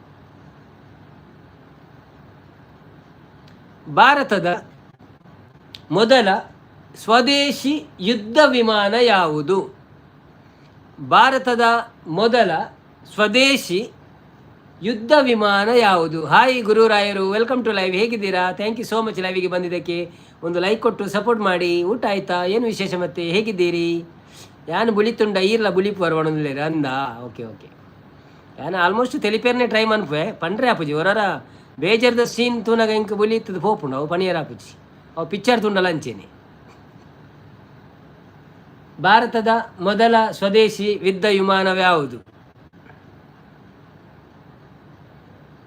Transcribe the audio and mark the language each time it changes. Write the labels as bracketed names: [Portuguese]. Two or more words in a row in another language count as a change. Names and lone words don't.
[Kannada] ಭಾರತದ ಮೊದಲ ಸ್ವದೇಶಿ ಯುದ್ಧ ವಿಮಾನ ಯಾವುದು? ಭಾರತದ ಮೊದಲ ಸ್ವದೇಶಿ ಯುದ್ಧ ವಿಮಾನ ಯಾವುದು? ಹಾಯ್ ಗುರುರಾಯರು, [English] welcome to live. [Kannada] ಹೇಗಿದ್ದೀರಾ? [English] thank you so much [Kannada] ಲೈವಿಗೆ ಬಂದಿದ್ದಕ್ಕೆ. ಒಂದು ಲೈಕ್ ಕೊಟ್ಟು ಸಪೋರ್ಟ್ ಮಾಡಿ. ಊಟ ಆಯಿತಾ? ಏನು ವಿಶೇಷ ಮತ್ತೆ? ಹೇಗಿದ್ದೀರಿ? [Tulu] ಯಾನು ಬುಳಿತುಂಡ ಈರ್ಲ ಬುಳಿಪು ಬರವಣಿಲ್ಲ ಅಂದ. [English] okay okay, [Tulu] ಯಾನು ಆಲ್ಮೋಸ್ಟ್ ತೆಲಿಪೇರ್ನೇ ಟ್ರೈ ಮನ್ಪೆ ಪಂಡ್ರೆ ಆಪುಜಿ ಹೊರರ ಬೇಜಾರ್ದ ಸೀನ್ ತೂನಾಗ ಇಂಕ ಬುಲಿತ್ತದ ಪೋಪುಂಡು ಅವು ಪಣಿಯರ್ ಆಪುಜಿ ಅವು ಪಿಕ್ಚರ್ ತುಂಡಲ್ಲ ಅಂಚೇನೆ. [Kannada] ಭಾರತದ ಮೊದಲ ಸ್ವದೇಶಿ ಯುದ್ಧ ವಿಮಾನವ್ಯಾವುದು?